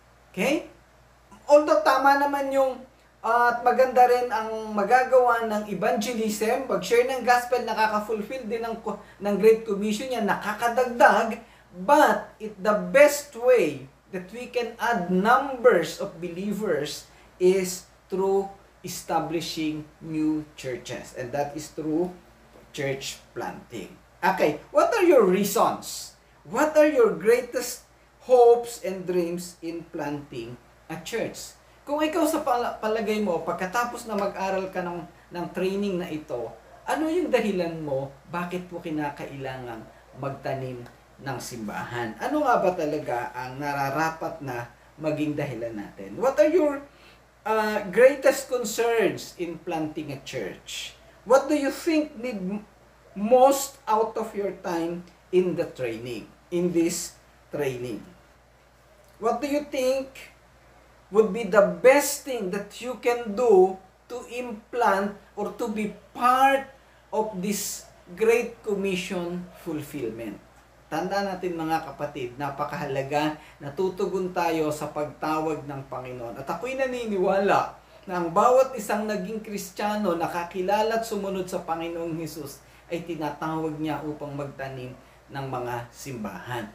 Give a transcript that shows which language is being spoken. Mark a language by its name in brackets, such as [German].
[Filipino] Okay? Although tama naman yung at maganda rin ang magagawa ng evangelism, pag-share ng gospel, nakaka-fulfill din ng Great Commission yan, nakakadagdag, [English] but the best way that we can add numbers of believers is through establishing new churches. And that is through church planting. Okay, what are your reasons? What are your greatest hopes and dreams in planting a church? [Filipino] Kung ikaw sa palagay mo, pagkatapos na mag-aral ka ng training na ito, ano yung dahilan mo, bakit mo kinakailangang magtanim ng simbahan? Ano nga ba talaga ang nararapat na maging dahilan natin? [English] What are your greatest concerns in planting a church? What do you think need most out of your time in the training, in this training? What do you think would be the best thing that you can do to implant or to be part of this Great Commission fulfillment? [Filipino] Tandaan natin mga kapatid, napakahalaga na tutugon tayo sa pagtawag ng Panginoon. At ako'y naniniwala na ang bawat isang naging Kristiyano na kakilala at sumunod sa Panginoong Hesus ay tinatawag niya upang magtanim ng mga simbahan.